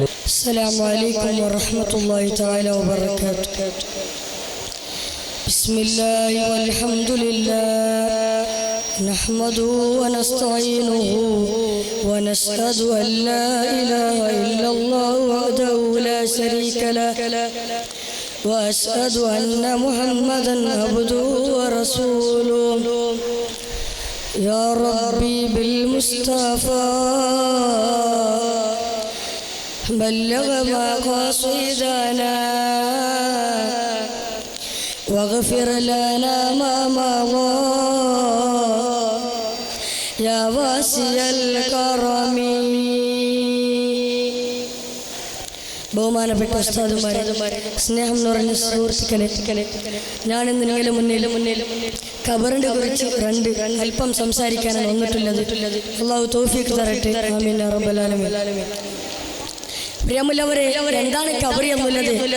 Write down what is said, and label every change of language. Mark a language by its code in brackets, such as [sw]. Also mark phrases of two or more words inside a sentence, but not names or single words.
[ar] السلام عليكم ورحمة الله تعالى وبركاته. بسم الله والحمد لله نحمده ونستعينه ونشهد أن لا إله إلا الله وحده لا شريك له وأشهد أن محمدا عبده ورسوله. يا ربي بالمصطفى بلغ مقاصدنا واغفر لنا ما مضى يا واسع الكرم. [ml] ബഹുമാനപ്പെട്ട ഉസ്താദുമാരെ, സ്നേഹം നിറഞ്ഞ സുഹൃത്തുക്കളെ, ഞാനിന്ന് നിങ്ങളുടെ മുന്നിൽ ഖബറിനെ കുറിച്ച് അല്പം സംസാരിക്കാനാണ് വന്നിട്ടുള്ളത്. അള്ളാഹു തൗഫീഖ് തരട്ടെ. [ar] آمين يا رب العالمين. [ml] പ്രിയമുള്ളവരെ, എന്താണ് ഖബർ എന്നുള്ളത്?